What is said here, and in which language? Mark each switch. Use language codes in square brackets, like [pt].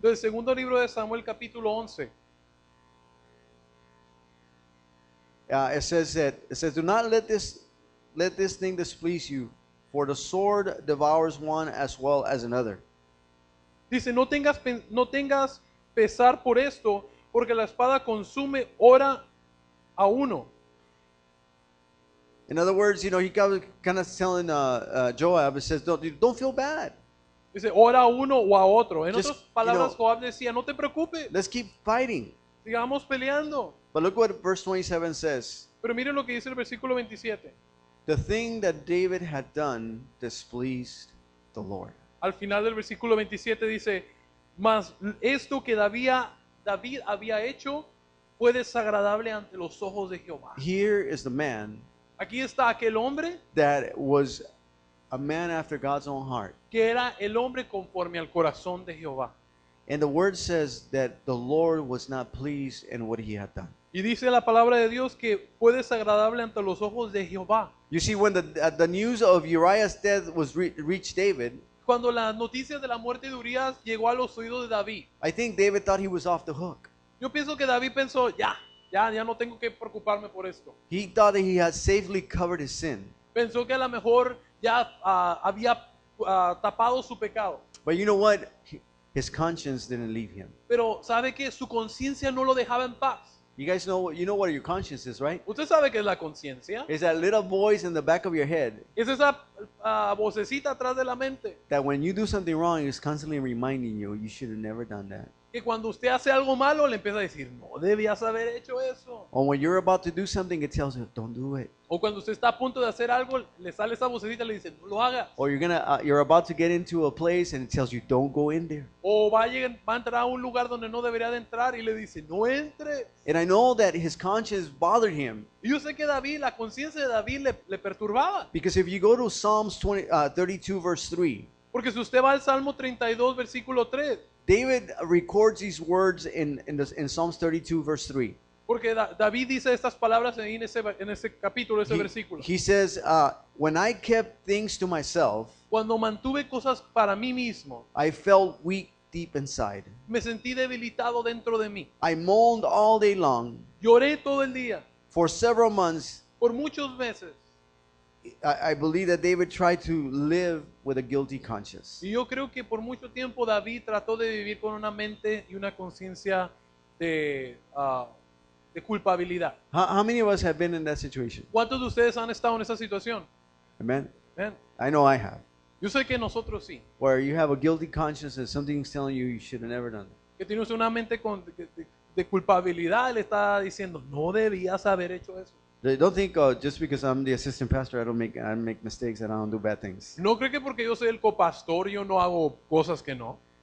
[es] del segundo libro de Samuel capítulo 11, [en] it says, do not let this thing displease you, for the sword devours one as well as another. [es] dice, no tengas pesar por esto, porque la espada consume hora a uno. [en] In other words, he kind of telling Joab, it says, don't feel bad. [es] Dice, ora a uno o a otro. En [en] Just, [es] otras palabras, [en] you know, [es] Joab decía, no te preocupes, [en] Let's keep fighting. [es] sigamos peleando. [en] But look what verse 27 says. [es] Pero miren lo que dice el versículo 27. [en] The thing that David had done displeased the Lord. [es] Al final del versículo 27 dice, mas esto que David había hecho fue desagradable ante los ojos de Jehová. [en] Here is the man [es] Aquí está aquel hombre [en] that was a man after God's own heart. [es] que era el hombre conforme al corazón de Jehová. [en] And the word says that the Lord was not pleased in what he had done. [es] Y dice la palabra de Dios que fue desagradable ante los ojos de Jehová. [en] You see, when the news of Uriah's death was reached David, [es] Cuando la noticia de la muerte de Urias llegó a los oídos de David, [en] I think David thought he was off the hook. [es] yo pienso que David pensó, ya no tengo que preocuparme por esto. [en] He thought that he had safely covered his sin. [es] Pensó que a lo mejor ya había tapado su pecado. [en] But you know what? His conscience didn't leave him. [es] Pero sabe que su conciencia no lo dejaba en paz. [en] You guys know, you know what your conscience is, right? [es] Usted sabe que es la conciencia. [en] It's that little voice in the back of your head [es] Es esa vocecita atrás de la mente. [en] that when you do something wrong, it's constantly reminding you, you should have never done that. [es] Que cuando usted hace algo malo le empieza a decir, no debías haber hecho eso. [en] Or when you're about to do something, it tells you, don't do it. [es] O cuando usted está a punto de hacer algo, le sale esa vocecita y le dice, no lo hagas. [en] Or you're about to get into a place and it tells you, don't go in there. [es] O va a entrar a un lugar donde no debería de entrar y le dice, no entre. [en] And I know that his conscience bothered him [es] Y yo sé que David, la conciencia de David le perturbaba. [en] because if you go to Psalms 32 verse 3, [es] Porque si usted va al Salmo 32, versículo 3, [en] David records these words in Psalms 32 verse 3. [es] porque David dice estas palabras en ese capítulo, ese [en] He, [es] versículo. [en] he says, when I kept things to myself, [es] Cuando mantuve cosas para mí mismo, [en] I felt weak deep inside. [es] me sentí debilitado dentro de mí. [en] I moaned all day long. [es] Lloré todo el día, [en] For several months, [es] por muchos meses. [en] I believe that David tried to live with a guilty conscience. [es] Y yo creo que por mucho tiempo David trató de vivir con una mente y una conciencia de culpabilidad. [en] How many of us have been in that situation? [es] ¿Cuántos de ustedes han estado en esa situación? [en] Amen. [es] ¿Ven? [en] I know I have. [es] Yo sé que nosotros sí. [en] Where you have a guilty conscience and something's telling you you should have never done it. [es] Que tiene usted una mente de culpabilidad, le está diciendo, no debías haber hecho eso. [en] Don't think just because I'm the assistant pastor, I make mistakes and I don't do bad things. [es] No creo que porque yo soy el copastor yo no hago cosas que no.